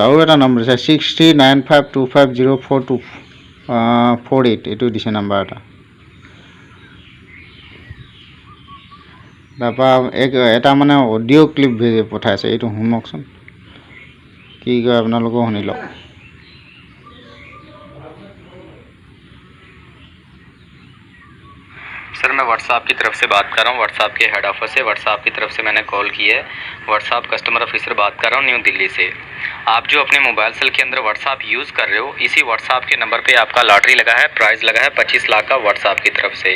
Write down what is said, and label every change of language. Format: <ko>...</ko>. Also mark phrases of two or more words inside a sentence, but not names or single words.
<as>আৰু এটা নম্বৰ দিছে 6395250448, এইটো দিছে নাম্বাৰ এটা। তাৰপৰা এটা মানে অডিঅ' ক্লিপ পঠাইছে, এইটো শুনকচোন, কি কয় আপোনালোকেও শুনি লওক।</as> <hi>सर मैं व्हाट्सएप की तरफ से बात कर रहा हूँ, व्हाट्सएप के</hi> <en>head office</en> <hi>से। व्हाट्सएप की तरफ से मैंने कॉल की है, व्हाट्सएप</hi> <en>customer officer</en> <hi>बात कर रहा हूँ न्यू दिल्ली से। आप जो अपने मोबाइल सेल के अंदर व्हाट्सएप यूज़ कर रहे हो, इसी व्हाट्सएप के नंबर पे आपका लॉटरी लगा है, प्राइज़ लगा है 25 लाख का व्हाट्सएप की तरफ से।</hi>